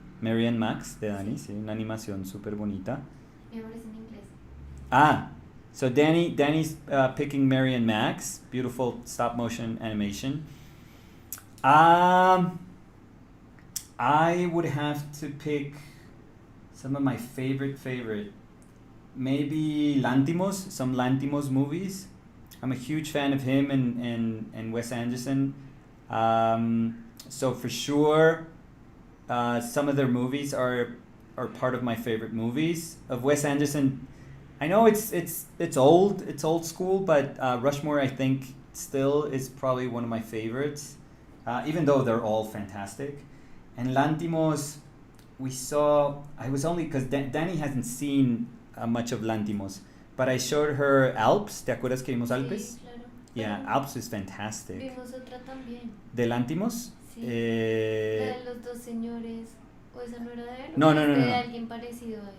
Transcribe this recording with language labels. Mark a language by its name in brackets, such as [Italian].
[Spanish] Mary and Max de Dani, sí, una animación súper bonita. Mi amor es en inglés. [English] So Danny's picking Mary and Max, beautiful stop motion animation. I would have to pick some of my favorite. Maybe Lanthimos, some Lanthimos movies. I'm a huge fan of him and Wes Anderson. So for sure, some of their movies are part of my favorite movies. Of Wes Anderson, I know it's old school, but Rushmore, I think, still is probably one of my favorites, even though they're all fantastic. And Lanthimos, I was only, because Danny hasn't seen much of Lanthimos, but I showed her Alps. [Spanish] ¿Te acuerdas que vimos Alpes? Sí, claro. [English] Yeah, Alps is fantastic. [Spanish] Vimos otra también. ¿De Lanthimos? Sí. La de los dos señores. ¿O esa no era de él? No. De alguien parecido a él.